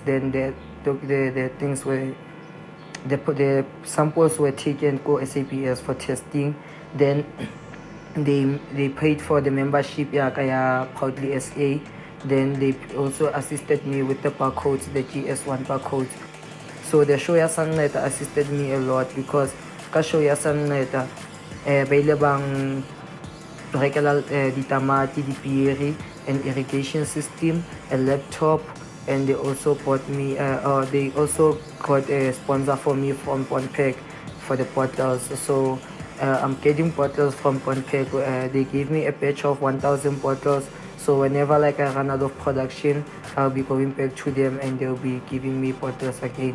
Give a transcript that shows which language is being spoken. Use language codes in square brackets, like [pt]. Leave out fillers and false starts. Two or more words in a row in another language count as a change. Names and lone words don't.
[en] Then the things were the samples were taken go SAPS for testing. Then they paid for the membership Proudly SA. Then they also assisted me with the barcodes, the GS1 barcodes. So the show ya Sunlighter assisted me a lot because [tn] ka show ya Sunlighter ba ile bang rekela ditamati, dipieri, [en] an irrigation system, a laptop, and they also bought me they also got a sponsor for me from Bonpack for the bottles. So I'm getting bottles from Bonpack. They gave me a batch of 1,000 bottles. So whenever like I run out of production, I'll be going back to them and they'll be giving me bottles again.